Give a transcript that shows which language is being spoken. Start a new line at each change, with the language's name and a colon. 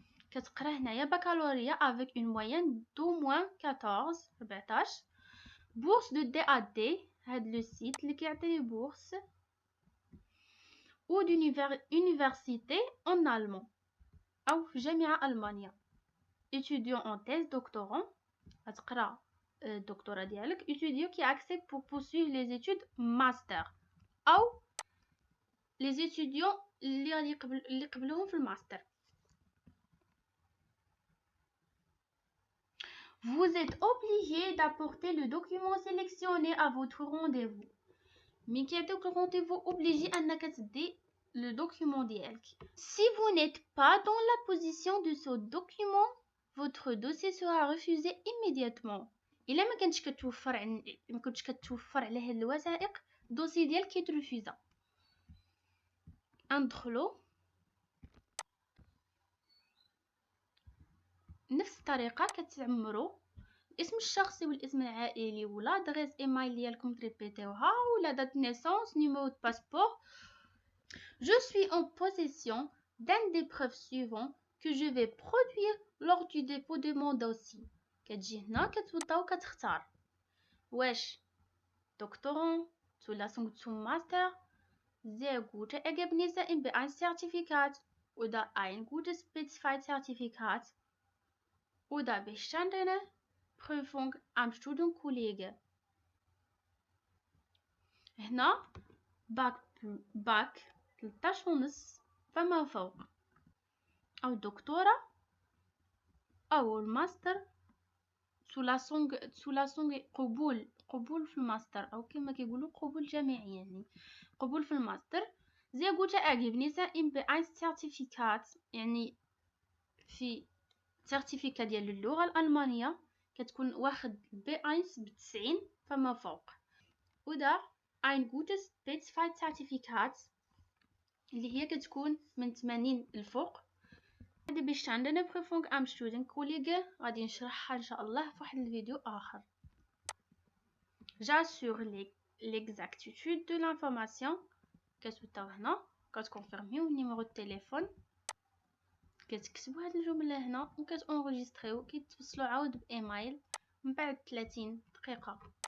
Arabic: كتقرا هنايا بكالوريا افيك اون موين دو موين 14 بورس دو دي ا دي، هاد لو سيت اللي كيعطي لي بورس،
French: ou d'université en allemand
Arabic: أو في جامعة ألمانيا.
French: étudiant en thèse doctorant
Arabic: غتقرا الدكتوراه ديالك.
French: étudiant qui accepte pour poursuivre les études master أو les étudiants
Arabic: اللي قبلوهم في الماستر.
French: Vous êtes obligé d'apporter le document sélectionné à votre rendez-vous.
Arabic: مين كيعطيوك الرونديفو اوبليجي انك تدي لو دوكيومون ديالك.
French: Si vous n'êtes pas dans la position de ce document, votre dossier sera refusé immédiatement.
Arabic: الا ما كنتش كتوفر على هاد الوثائق، الدوسي ديالك كيترفيزا. ندخلو نفس الطريقه كتعمروا الاسم الشخصي والاسم العائلي ولا ادريس ايميل ديالكم تريبيتيوها ولا دات نيسونس نيميرو دو باسبور.
French: Je suis en possession d'un des preuves suivantes que je vais produire lors du dépôt de mon dossier.
Arabic: كتجي هنا كتبطاو كتختار واش دكتورون
German: Zulassung zum Master. Sehr gute Ergebnisse im B1-Zertifikat oder ein gutes B2-Zertifikat oder bestandene Prüfung am Studienkollege.
Arabic: هنا باك 13.5 فما فوق، أو الدكتوراه أو الماستر سولاسونغ قبول في الماستر، أو كما كيقولوا قبول جامعي، يعني قبول في الماستر. زي قلت أعجبنيسا إم B1 سيرتيفيكات، يعني في سيرتيفيكا ديال اللغة الألمانية كتكون واخد B1 ب90 فما فوق، ودا
German: ein gutes B2 Zertifikat
Arabic: اللي هي كتكون من 80 الفوق. هذه باش عندنا
German: Prüfung am Studienkollege
Arabic: غادي نشرحها ان شاء الله في واحد الفيديو اخر.
French: J'assure l'exactitude de l'information.
Arabic: كتبطاو هنا كتكونفيرميو نيميرو التليفون، كتكتبوا هاد الجمله هنا وكتونغيستريو، كيتوصلوا عاود بايميل من بعد 30 دقيقة.